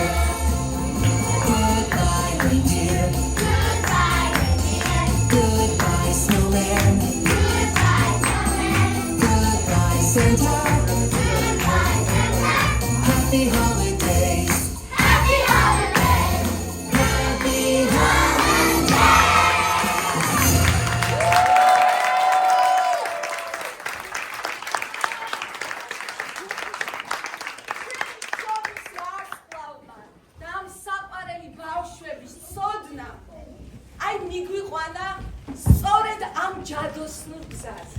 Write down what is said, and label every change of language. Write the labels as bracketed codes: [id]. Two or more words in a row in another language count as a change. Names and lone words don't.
[en] Goodbye, reindeer. Goodbye, reindeer. Goodbye, snowman. Goodbye, snowman. Goodbye, Santa. Goodbye, Santa. Happy holidays. Happy holidays. Happy [ka] შობის ვარსკვლავმა და ამ საყვარელი ბავშვების ცოდნა აი მიგვიყვანა სწორედ ამ ჯადოსნურ გზაზე.